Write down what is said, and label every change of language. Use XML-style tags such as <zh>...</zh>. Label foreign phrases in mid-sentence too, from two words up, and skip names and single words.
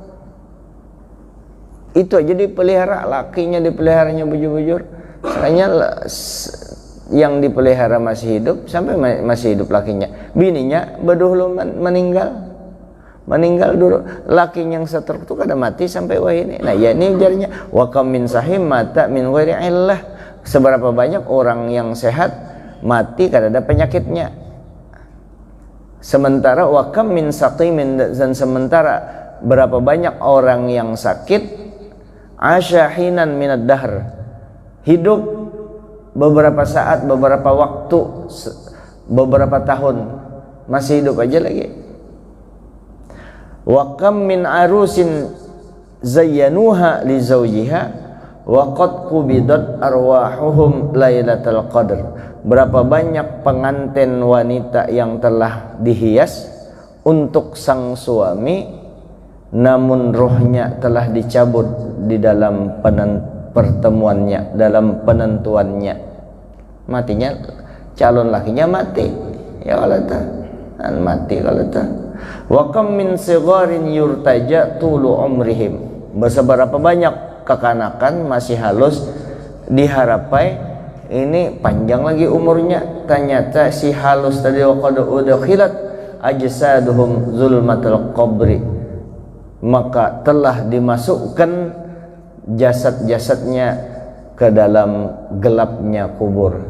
<bjn>Itu aja dipelihara, lakinya dipeliharanya bujur-bujur. Soalnya yang dipelihara masih hidup, sampai masih hidup lakinya. Bininya bedahulu meninggal dulu. Lakinya yang stroke itu kada mati sampai wah ini. Nah ya ini jarinya</bjn> <ar>وكم من صحيح مات من غير علة.</ar> <bjn>Seberapa banyak orang yang sehat mati kada ada penyakitnya.</bjn> <ar>Sementara وكم من سقيم,</ar> <id>dan sementara berapa banyak orang yang sakit</id> <ar>عاش حينا من الدهر,</ar> <id>hidup beberapa saat, beberapa waktu, beberapa tahun masih hidup aja lagi.</id> <ar>وكم من عروس زينوها لزوجها وقد قبضت أرواحهم ليلة القدر.</ar> <id>Berapa banyak pengantin wanita yang telah dihias untuk sang suami, namun rohnya telah dicabut di dalam pertemuannya, dalam penentuannya.</id> <bjn>Matinya calon lakinya mati.</bjn> <id>Ya kalau mati kalau</id> <ar>وكم من صغار يرتجى طول عمرهم.</ar> <bjn>Berapa banyak kekanakan masih halus diharapai ini panjang lagi umurnya.</bjn> <id>Ternyata si halus tadi</id> <ar>وقد أدخلت أجسادهم ظلمة القبر,</ar> <id>maka telah dimasukkan jasad-jasadnya ke dalam gelapnya kubur.</id>